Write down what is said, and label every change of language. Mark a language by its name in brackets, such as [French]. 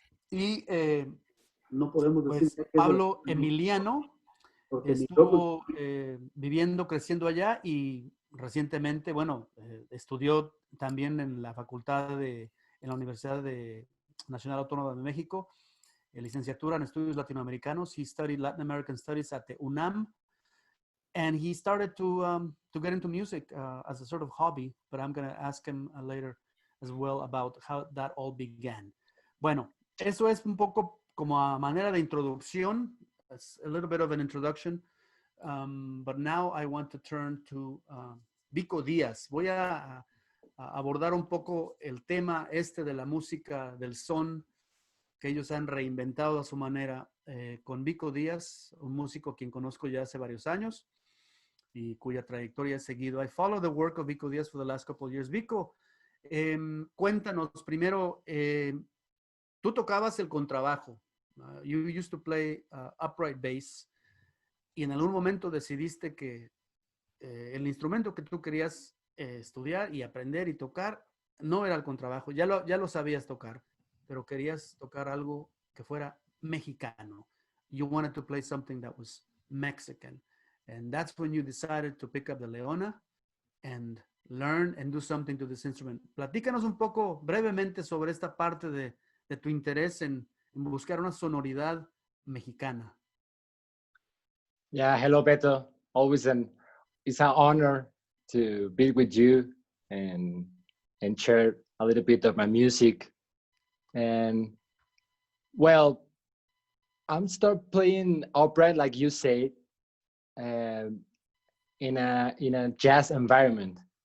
[Spanish] Y no podemos decir pues, Pablo Emiliano estuvo viviendo, creciendo allá y recientemente, bueno, estudió también en la en la Universidad Nacional Autónoma de México, licenciatura en Estudios Latinoamericanos. [English] He studied Latin American Studies at the UNAM, and he started to get into music as a sort of hobby, but I'm going to ask him later as well about how that all began. [Spanish] Bueno, eso es un poco como a manera de introducción, [English] a little bit of an introduction. But now I want to turn to Vico Díaz. [Spanish] Voy a abordar un poco el tema de la música, del son, que ellos han reinventado a su manera con Vico Díaz, un músico a quien conozco ya hace varios años y cuya trayectoria he seguido. [English] I follow the work of Vico Díaz for the last couple of years. [Spanish] Vico, cuéntanos primero, tú tocabas el contrabajo. [English] You used to play upright bass. [Spanish] Y en algún momento decidiste que el instrumento que tú querías estudiar y aprender y tocar no era el contrabajo, ya lo sabías tocar, pero querías tocar algo que fuera mexicano. [English] You wanted to play something that was Mexican. And that's when you decided to pick up the leona and learn and do something to this instrument. [Spanish] Platícanos un poco brevemente sobre esta parte de tu interés en buscar una sonoridad mexicana. [English] Yeah, hello, Beto. It's an honor to be with you and share a little bit of my music. And well, I'm start playing upright, like you said, in a jazz environment.